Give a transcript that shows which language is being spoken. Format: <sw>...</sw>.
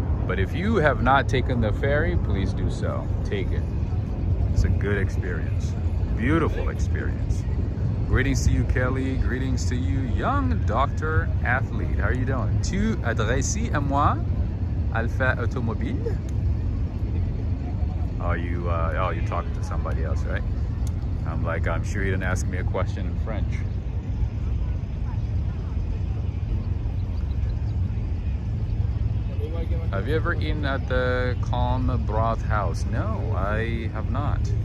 <en>But if you have not taken the ferry, please do so. Take it. It's a good experience. Beautiful experience. Greetings to you, Kelly. Greetings to you, young doctor athlete. How are you doing?</en> <fr>Tu adresses à moi, Alpha Automobile?</fr> <en>Oh, you're talking to somebody else, right? I'm like, I'm sure you didn't ask me a question in French. Have you ever eaten at the Calm Broth House? No, I have not.</en>